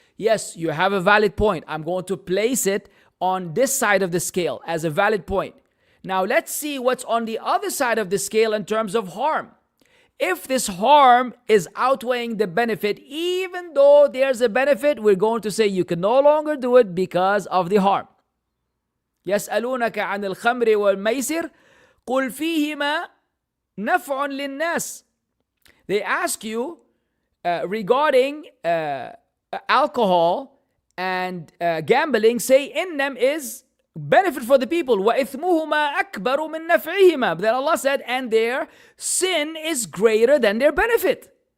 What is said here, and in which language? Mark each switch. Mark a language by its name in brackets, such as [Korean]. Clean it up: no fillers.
[English] Yes, you have a valid point. I'm going to place it on this side of the scale as a valid point. Now let's see what's on the other side of the scale in terms of harm. If this harm is outweighing the benefit, even though there's a benefit, we're going to say you can no longer do it because of the harm. [Arabic] يسألونك عن الخمر والميسر قل فيهما نفع للناس. [English] They ask you regarding alcohol and gambling, say in them is benefit for the people. [Arabic] وَإِثْمُهُمَا أَكْبَرُ مِنْ نَفْعِهِمَا. [English] But then Allah said, and their sin is greater than their benefit.